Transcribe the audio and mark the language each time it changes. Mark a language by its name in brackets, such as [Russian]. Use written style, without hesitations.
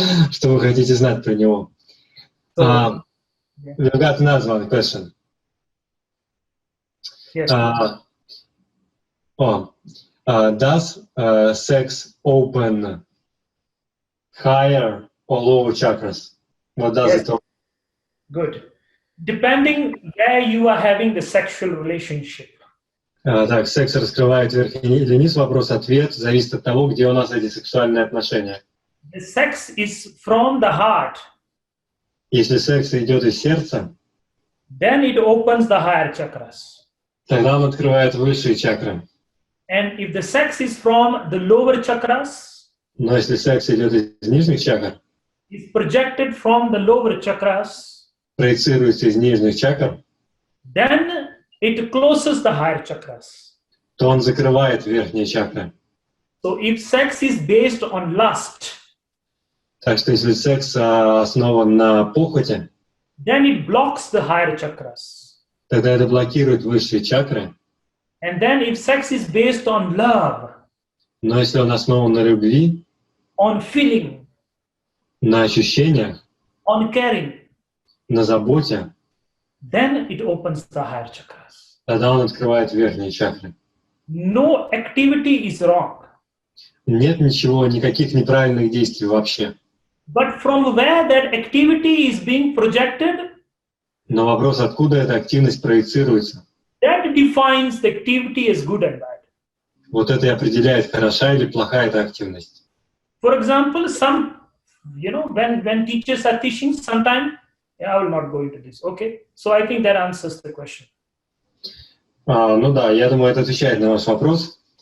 [Russian] Что вы хотите знать про него? [English] We've got another one question. Yes. Does sex open higher or lower chakras? What does it open? Good. Depending where you are having the sexual relationship. [Russian] Так, секс раскрывает верхний или низ, вопрос-ответ, зависит от того, где у нас эти сексуальные отношения. [English] The sex is from the heart. [Russian] Если секс идет из сердца, [English] Then it opens the higher chakras. [Russian] тогда он открывает высшие чакры. [English] And if the sex is from the lower chakras, [Russian] Но если секс идет из нижних чакр, [English] is projected from the lower chakras, [Russian] проецируется из нижних чакр, [English] then it closes the higher chakras. [Russian] то он закрывает верхние чакры. [English] So if sex is based on lust, [Russian] Так что если секс основан на похоти, [English] then it blocks the higher chakras. [Russian] тогда это блокирует высшие чакры. [English] And then if sex is based on love, [Russian] Но если он основан на любви, [English] on feeling, [Russian] на ощущениях, [English] on caring, [Russian] на заботе, [English] then it opens the higher chakras. [Russian] тогда он открывает верхние чакры. [English] No activity is wrong. [Russian] Нет ничего, никаких неправильных действий вообще. [English] But from where that activity is being projected, [Russian] Но вопрос, откуда эта активность проецируется, [English] that defines the activity as good and bad. [Russian] вот это и определяет, хороша или плохая эта активность. [English] For example, when teachers are teaching, sometimes, I will not go into this, okay? So I think that answers the question. [Russian] Ну да, я думаю, это отвечает на ваш вопрос.